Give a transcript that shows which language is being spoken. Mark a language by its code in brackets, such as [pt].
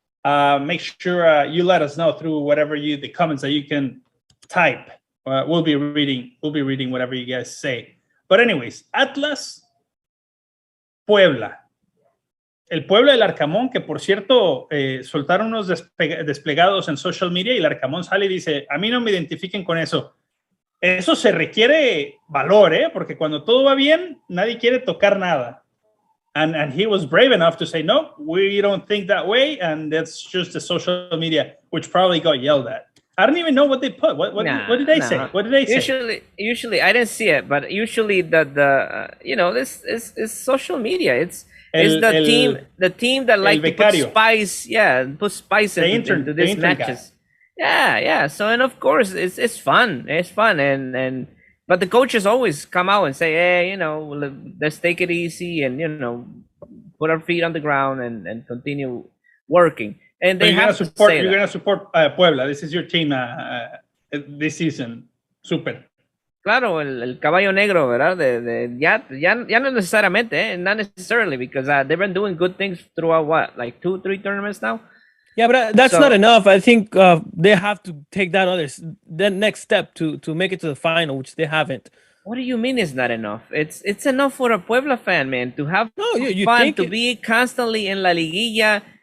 [en] make sure you let us know through whatever the comments that you can type. We'll be reading whatever you guys say. But anyways, Atlas, Puebla. [es] El Puebla del Arcamón, que por cierto soltaron unos desplegados en social media y el Arcamón sale y dice, a mí no me identifiquen con eso. Eso se requiere valor, porque cuando todo va bien, nadie quiere tocar nada. [en] And he was brave enough to say, no, we don't think that way, and that's just the social media, which probably got yelled at. I don't even know what they put. What did they say? What did they say? Usually, I didn't see it, but usually this is social media. It's the team that like to put spice, put spice into these matches. Guy. Yeah. So and of course it's fun. It's fun and but the coaches always come out and say, hey, let's take it easy and put our feet on the ground and continue working. And they have you're gonna support Puebla. This is your team this season. Super. [es] Claro, el caballo negro, ¿verdad? Ya no necesariamente, [en] not necessarily, because they've been doing good things throughout, like 2-3 tournaments now? Yeah, but that's not enough. I think they have to take that next step to make it to the final, which they haven't. What do you mean it's not enough? It's enough for a Puebla fan, man, to have fun, to be constantly in La Liguilla.